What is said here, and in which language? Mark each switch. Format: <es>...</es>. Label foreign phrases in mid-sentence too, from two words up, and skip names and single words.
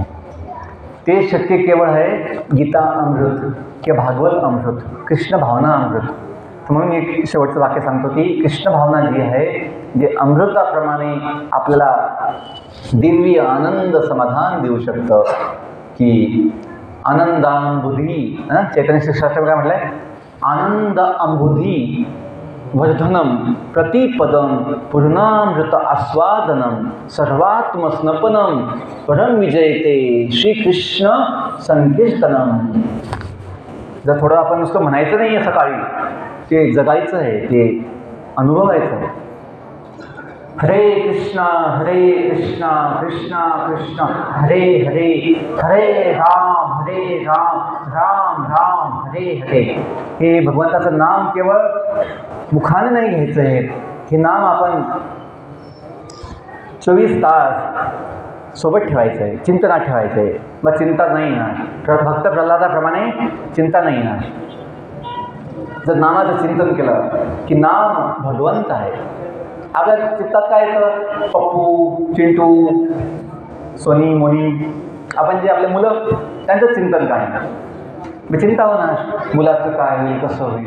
<mr>ते शक्य केवळ आहे गीता अमृत किंवा भागवत अमृत, कृष्ण भावना अमृत. म्हणून मी शेवटचं वाक्य सांगतो की कृष्ण भावना जी आहे, जे अमृताप्रमाणे आपल्याला दिव्य आनंद समाधान देऊ शकतं. की आनंदांबुधी, चैतन्य शिक्षास्त्र काय म्हटलं आहे,</mr> <sa>आनंद अंबुधी वर्धनम प्रतिपदम पूर्णामृत आस्वादनम सर्वात्मस्नपनम परम विजयते श्रीकृष्ण संकीर्तनम.</sa> <mr>जर थोडं आपण नुसतं म्हणायचं नाही आहे सकाळी, ते जगायचं आहे, ते अनुभवायचं आहे.</mr> <sa>हरे कृष्णा कृष्णा कृष्ण हरे हरे, हरे राम राम राम हरे हरे.</sa> <mr>हे भगवंताचं नाम केवळ मुखाने नाही घ्यायचं आहे, हे नाम आपण 24 तास सोबत ठेवायचं आहे, चिंतनात ठेवायचं आहे. मग चिंता नाही ना, भक्त प्रल्हादाप्रमाणे चिंता नाही ना. जर नामाचं चिंतन केलं की नाम भगवंत आहे, आपल्या चित्तात काय येतं, पप्पू चिंटू सोनी मोनी, आपण जे आपले मुलं त्यांचं चिंतन काय ना, मी चिंता होणार मुलाचं काय होईल कसं होईल.</mr>